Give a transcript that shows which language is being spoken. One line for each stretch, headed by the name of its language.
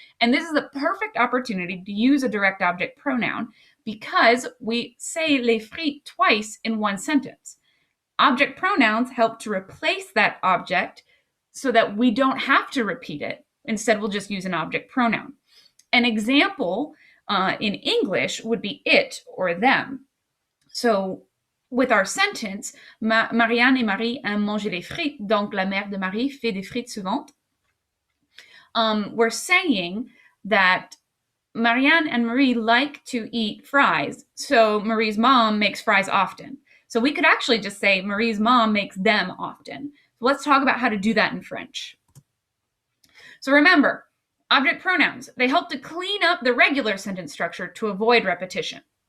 English: And this is the perfect opportunity to use a direct object pronoun because we say les frites twice in one sentence. Object pronouns help to replace that object so that we don't have to repeat it. Instead, we'll just use an object pronoun. An example in English would be it or them. So with our sentence,
French: Marianne et Marie aiment manger les frites, donc la mère de Marie fait des frites suivantes.
English: We're saying that Marianne and Marie like to eat fries, so Marie's mom makes fries often. So we could actually just say Marie's mom makes them often. So let's talk about how to do that in French. So remember, object pronouns, they help to clean up the regular sentence structure to avoid repetition.